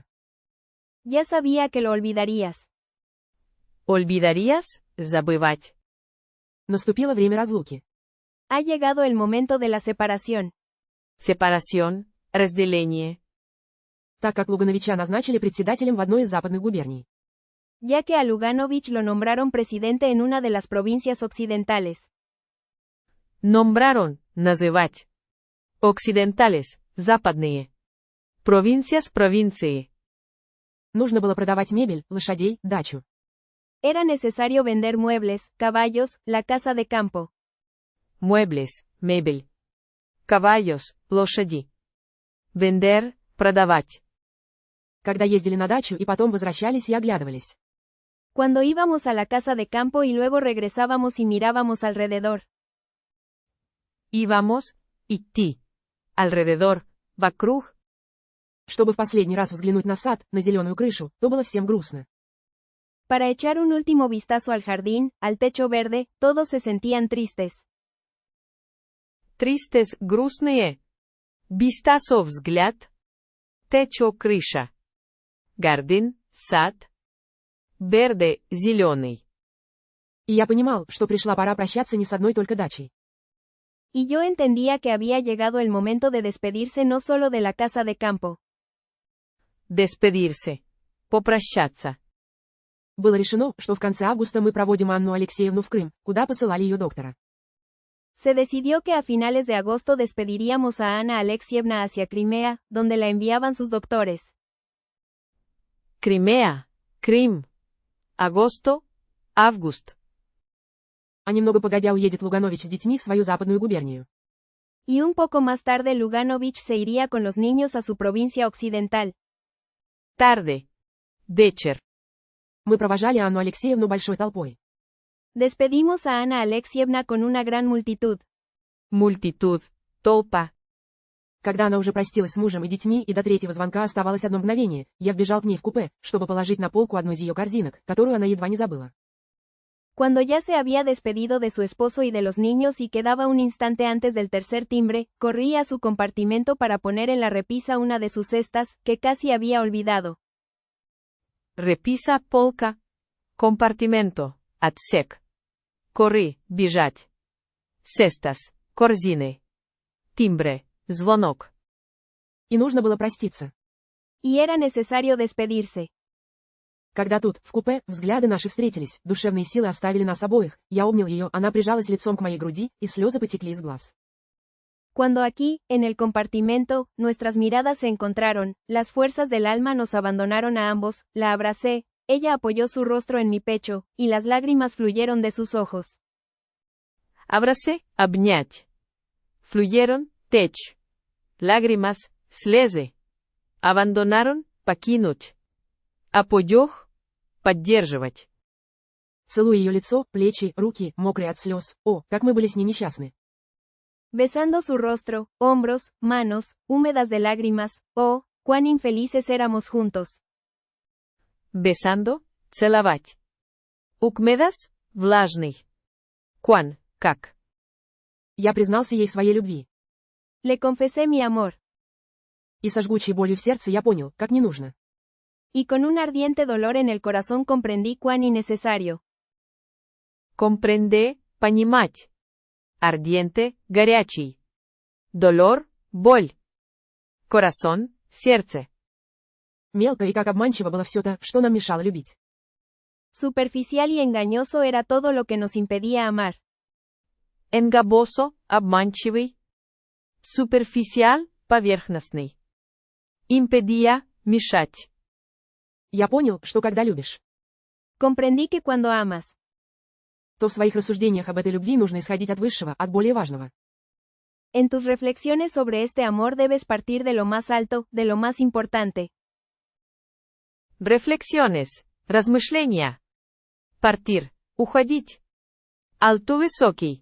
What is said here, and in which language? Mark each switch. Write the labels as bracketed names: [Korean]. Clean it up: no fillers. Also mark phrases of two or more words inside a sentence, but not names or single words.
[Spanish] Ya sabía que lo olvidarías. Olvidarías, [Russian] забывать. Наступило время разлуки. [Spanish] Ha llegado el momento de la separación. Separación, [Russian] разделение. Так как Лугановича назначили председателем в одной из западных губерний. [Spanish] Ya que a Luganovich lo nombraron presidente en una de las provincias occidentales. Nombraron, [Russian] называть. Occidentales, западные. [Spanish] Provincias, провинции. [Russian] Нужно было продавать мебель, лошадей, дачу. [Spanish] Era necesario vender muebles, caballos, la casa de campo. Muebles, [Russian] мебель. Caballos, лошади. [Spanish] Vender, продавать. [Russian] Когда ездили на дачу и потом возвращались и оглядывались. [Spanish] Cuando íbamos a la casa de campo y luego regresábamos y mirábamos alrededor. Íbamos, [Russian] идти. Alrededor, вокруг. Чтобы в последний раз взглянуть на сад, на зеленую крышу, то было всем грустно. [Spanish] Para echar un último vistazo al jardín, al techo verde, todos se sentían tristes. Tristes, [Russian] грустные. Vistazo, взгляд. [Spanish] Techo, крыша. Гардин, сад. Verde, зеленый. [Russian] И я понимал, что пришла пора прощаться не с одной только дачей. [Spanish] Y yo entendía que había llegado el momento de despedirse no solo de la casa de campo. Despedirse. [Russian] Попрощаться. Было решено, что в конце августа мы проводим Анну Алексеевну в Крым, куда посылали ее доктора. [Spanish] Se decidió que a finales de agosto despediríamos a Ana Alexievna hacia Crimea, donde la enviaban sus doctores. Crimea, Крым. Agosto, [Russian] август. А немного погодя уедет Луганович с детьми в свою западную губернию. [Spanish] Y un poco más tarde Luganovich se iría con los niños a su provincia occidental. Tarde. [Russian] Вечер. Мы провожали Анну Алексеевну большой толпой. [Spanish] Despedimos a Ana Alexievna con una gran multitud. Multitud. [Russian] Толпа. Когда она уже простилась с мужем и детьми и до третьего звонка оставалось одно мгновение, я вбежал к ней в купе, чтобы положить на полку одну из ее корзинок, которую она едва не забыла. [Spanish] Cuando ya se había despedido de su esposo y de los niños y quedaba un instante antes del tercer timbre, corrí a su compartimento para poner en la repisa una de sus cestas, que casi había olvidado. Repisa, [Russian] полка. Компартимento. Отсек. [Spanish] Corri, бежать. Cestas, корзины. Timbre, звонок. [Russian] И нужно было проститься. [Spanish] Y era necesario despedirse. [Russian] Когда тут, в купе, взгляды наши встретились, душевные силы оставили нас обоих, я обнял ее, она прижалась лицом к моей груди, и слезы потекли из глаз. [Spanish] Cuando aquí, en el compartimento, nuestras miradas se encontraron, las fuerzas del alma nos abandonaron a ambos, la abracé, ella apoyó su rostro en mi pecho, y las lágrimas fluyeron de sus ojos. Abracé, [Russian] обнять. Fluyeron, течь. [Spanish] Lágrimas, слезы. Abandonaron, покинуть. Apoyó, поддерживать. [Russian] Целуя ее лицо, плечи, руки, мокрые от слез, о, как мы были с ней несчастны. [Spanish] Besando su rostro, hombros, manos, húmedas de lágrimas, oh, cuán infelices éramos juntos. Besando, [Russian] целовать. Укмедас, влажный. [Spanish] Cuán, как. [Russian] Я признался ей в своей любви. [Spanish] Le confesé mi amor. [Russian] И со жгучей болью в сердце я понял, как не нужно. [Spanish] Y con un ardiente dolor en el corazón comprendí cuán innecesario. Comprende, [Russian] понимать. Ardiente, горячий. [Spanish] Dolor, боль. Corazón, сердце. [Russian] Мелко и как обманчиво было все то, что нам мешало любить. [Spanish] Superficial y engañoso era todo lo que nos impedía amar. Engaboso, обманчивый. Superficial, [Russian] поверхностный. [Spanish] Impedía, мешать. [Russian] Я понял, что когда любишь, [Spanish] Comprendí que cuando amas, [Russian] то в своих рассуждениях об этой любви нужно исходить от высшего, от более важного. [Spanish] en tus reflexiones sobre este amor debes partir de lo más alto, de lo más importante. Reflexiones, [Russian] размышления. [Spanish] Partir, уходить. Alto высокий.